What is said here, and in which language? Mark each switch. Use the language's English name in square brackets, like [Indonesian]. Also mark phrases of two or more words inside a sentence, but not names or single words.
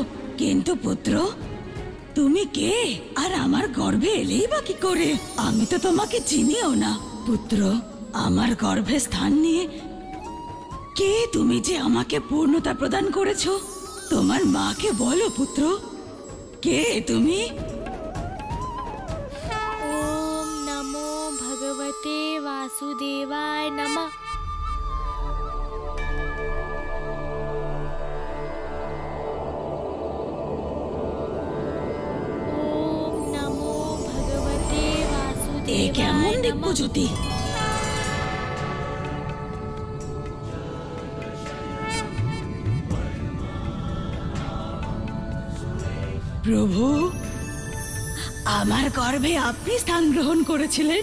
[Bangla] কিন্তু পুত্র, তুমি কে আর আমার গর্ভে এলেই বা কি করে? আমি তো তোমাকে চিনিও না। পুত্র, আমার গর্ভে স্থান নিয়ে কে তুমি যে আমাকে পূর্ণতা প্রদান করেছো? তোমার মাকে বলো পুত্র, কে তুমি? [Sanskrit] ओम नमो भगवते वासुदेवाय नमः। ओम नमो भगवते [Bangla] এ কেমন [Sanskrit] वासुदेवाय [Bangla] দিব্য [Sanskrit] नमः। [Bangla] জ্যোতি! প্রভু, আমার গর্ভে আপনি স্থান গ্রহণ করেছিলেন।